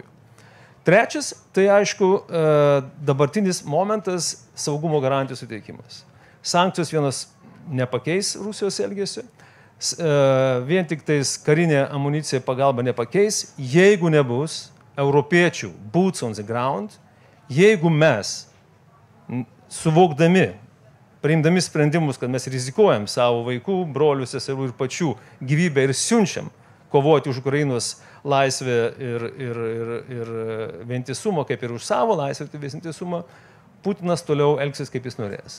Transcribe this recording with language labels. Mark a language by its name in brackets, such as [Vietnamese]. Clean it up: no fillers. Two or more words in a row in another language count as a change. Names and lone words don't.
[Lithuanian] Trečias, tai aišku, dabartinis momentas – saugumo garantijų suteikimas. Sankcijos vienas nepakeis Rusijos elgesio, vien tik tais karinė amunicija pagalba nepakeis, jeigu nebus europiečių [English] boots on the ground, [Lithuanian] jeigu mes suvokdami, priimdami sprendimus, kad mes rizikuojam savo vaikų, brolių, seserų ir pačių gyvybę ir siunčiam kovoti už Ukrainos laisvę ir vientisumą, kaip ir už savo laisvę ir vientisumą, Putinas toliau elgsis, kaip jis norės.